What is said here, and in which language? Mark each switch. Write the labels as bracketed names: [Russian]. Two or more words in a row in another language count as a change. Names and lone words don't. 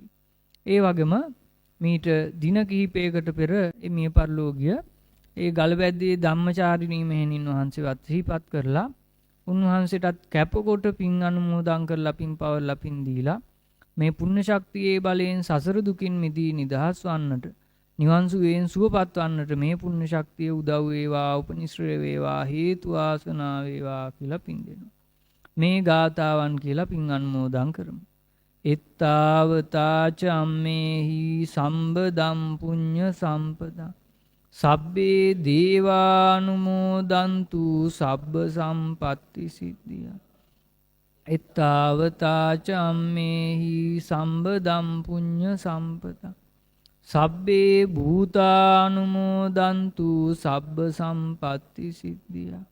[Sinhala] ඒ වගේම මීට දින කිහිපයකට පෙර මිය පරලෝකීය ඒ ගලවැද්දේ ධම්මචාරිණී මෙහෙණින් වහන්සේවත් සිහිපත් කරලා උන්වහන්සේටත් කැපකොට පින් අනුමෝදන් කරලා පින් පවර්ලා පින් දීලා මේ පුණ්‍ය ශක්තියේ බලයෙන් සසර දුකින් මිදී නිදහස් වන්නට, නිවන් සුවයෙන් සුවපත් වන්නට මේ පුණ්‍ය ශක්තිය උදව් වේවා, උපනිශ්‍රය වේවා, හේතු ආසනා වේවා කියලා පින් දෙනවා. මේ ගාතාවන් කියලා පින් අනුමෝදන් කරමු. [Pali] එත්තාවතාච අම්මේහි සම්බදම් පුඤ්ඤ සම්පදා සබ්බේ දේවානුමෝදන්තු සබ්බ සම්පත්ති සිද්ධිය. එත්තාවතාච අම්මේහි සම්බදම් පුඤ්ඤ සම්පදා සබ්බේ භූතානුමෝදන්තු සබ්බ සම්පත්ති සිද්ධිය.